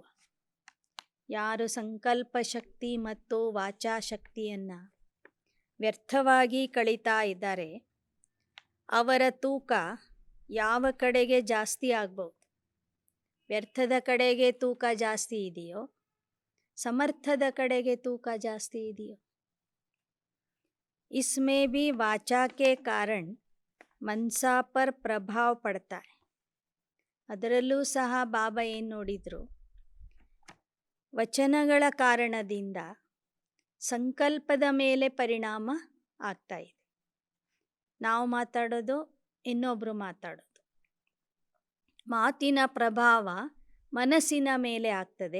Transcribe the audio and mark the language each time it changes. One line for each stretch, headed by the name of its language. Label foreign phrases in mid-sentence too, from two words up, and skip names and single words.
Kannada: ಯಾರು ಸಂಕಲ್ಪ ಶಕ್ತಿ ಮತ್ತು ವಾಚಾಶಕ್ತಿಯನ್ನು ವ್ಯರ್ಥವಾಗಿ ಕಳೀತಾ ಇದ್ದಾರೆ, ಅವರ ತೂಕ ಯಾವ ಕಡೆಗೆ ಜಾಸ್ತಿ ಆಗ್ಬೋದು? ವ್ಯರ್ಥದ ಕಡೆಗೆ ತೂಕ ಜಾಸ್ತಿ ಇದೆಯೋ, ಸಮರ್ಥದ ಕಡೆಗೆ ತೂಕ ಜಾಸ್ತಿ ಇದೆಯೋ?
Hindi: इसमें भी वाचा के कारण मनसा पर प्रभाव पड़ता है.
Kannada: ಅದರಲ್ಲೂ ಸಹ ಬಾಬಾ ಏನು ನೋಡಿದರು? ವಚನಗಳ ಕಾರಣದಿಂದ ಸಂಕಲ್ಪದ ಮೇಲೆ ಪರಿಣಾಮ ಆಗ್ತಾ ಇದೆ. ನಾವು ಮಾತಾಡೋದು, ಇನ್ನೊಬ್ಬರು ಮಾತಾಡೋದು, ಮಾತಿನ ಪ್ರಭಾವ ಮನಸ್ಸಿನ ಮೇಲೆ ಆಗ್ತದೆ.